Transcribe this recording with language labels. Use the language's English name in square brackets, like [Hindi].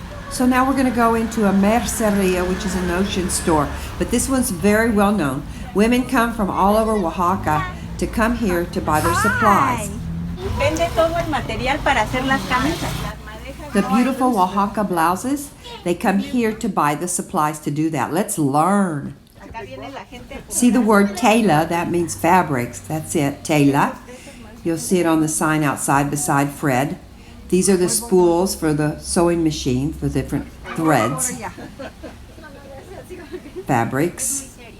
[English] So now we're going to go into a merceria, which is a notion store. But this one's very well known. Women come from all over Oaxaca to come here to buy their supplies. [Spanish] Vende todo el material para hacer las camisas. [English] The beautiful Oaxaca blouses, they come here to buy the supplies to do that. Let's learn. See the word tela, that means fabrics. That's it, tela. You'll see it on the sign outside beside Fred. These are the spools for the sewing machine for different threads, fabrics.